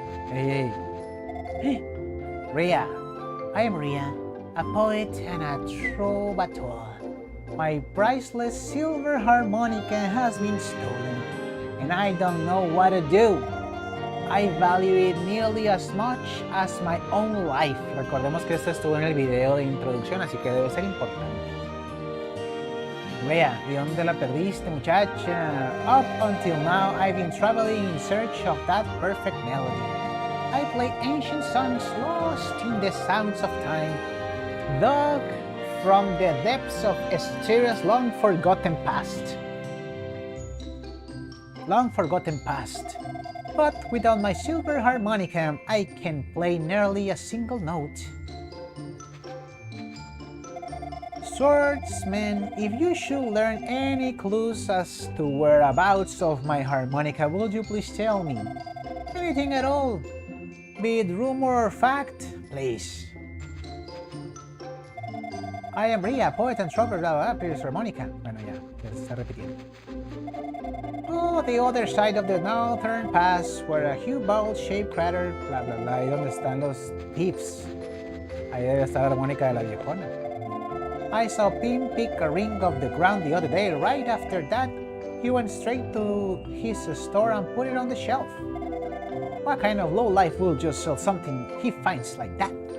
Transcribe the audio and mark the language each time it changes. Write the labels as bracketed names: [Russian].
[English] Hey. Rhea. I am Rhea, a poet and a troubadour. My priceless silver harmonica has been stolen, and I don't know what to do. I value it nearly as much as my own life. [Spanish] Recordemos que esto estuvo en el video de introducción, así que debe ser importante. Rhea, ¿de dónde la perdiste, muchacha? Up until now, I've been traveling in search of that perfect melody. I play ancient songs lost in the sounds of time, dug from the depths of Asteria's long forgotten past. But without my silver harmonica, I can play nearly a single note. Swordsman, if you should learn any clues as to whereabouts of my harmonica, would you please tell me? Anything at all, be it rumor or fact, please. I am Rhea, poet and troubadour, blah, blah, blah, harmonica. Bueno, ya se está repitiendo. [English] Oh, the other side of the northern pass, where a huge bowl-shaped crater, [Spanish] bla bla bla, ahí donde están los thieves. Ahí debe estar la armónica de la viejona. [English] I saw Pim pick a ring off the ground the other day. Right after that, he went straight to his store and put it on the shelf. What kind of lowlife will just sell something he finds like that?